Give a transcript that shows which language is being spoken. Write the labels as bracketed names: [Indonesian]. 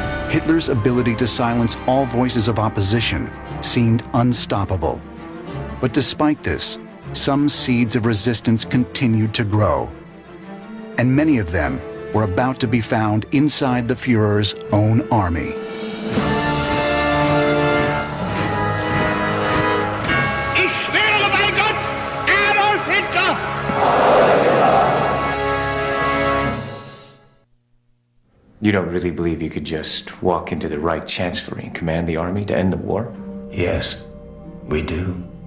[English] Hitler's ability to silence all voices of opposition seemed unstoppable. But despite this, some seeds of resistance continued to grow, and many of them were about to be found inside the Führer's own army. [German] Ich schwöre bei Gott, Adolf Hitler! [English] You don't really believe you could just walk into the Reich Chancellery and command the army to end the war? Yes, we do.